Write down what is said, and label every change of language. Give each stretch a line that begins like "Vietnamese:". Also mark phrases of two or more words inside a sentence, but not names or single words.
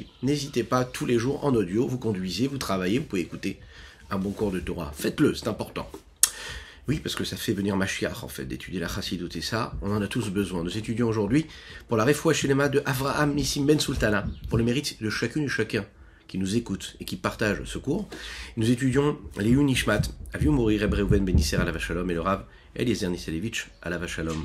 French: N'hésitez pas, tous les jours en audio, vous conduisez, vous travaillez, vous pouvez écouter un bon cours de Torah. Faites-le, c'est important. Oui, parce que ça fait venir Mashiach, en fait, d'étudier la Chassidut et ça, on en a tous besoin. Nous étudions aujourd'hui pour la
Hebrew: רפואה שלמה
French: de Avraham Nissim Ben Sultana, pour le mérite de chacune et chacun qui nous écoute et qui partage ce cours. Nous étudions les
Hebrew: נשמת, אבי מורי
French: Reb Reuven Ben Nisser
Hebrew: עליו השלום
French: et le Rav Eliezer Nisselevitch
Hebrew: עליו השלום.